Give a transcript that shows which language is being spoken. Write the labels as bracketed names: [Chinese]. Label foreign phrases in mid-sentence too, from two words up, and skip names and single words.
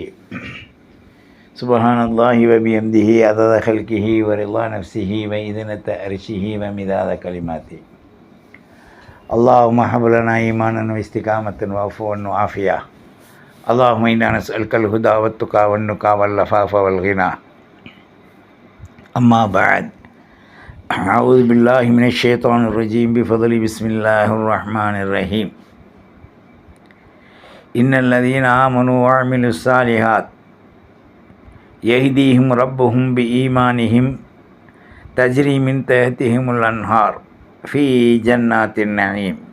[Arabic] سبحان الله وبحمده عدد خلقه ورضا نفسه وزنة عرشه ومداد كلماته. اللهم هب لنا إيمانا واستقامة وعفوا وعافية. اللهم إنا نسألك الهدى والتقى والنقى والعفاف والغنى. أما بعد. أعوذ بالله من الشيطان الرجيم بفضل بسم الله الرحمن الرحيم. إن الذين آمنوا وعملوا الصالحات يهديهم ربهم بإيمانهم تجري من تحتهم الأنهار في جنات النعيم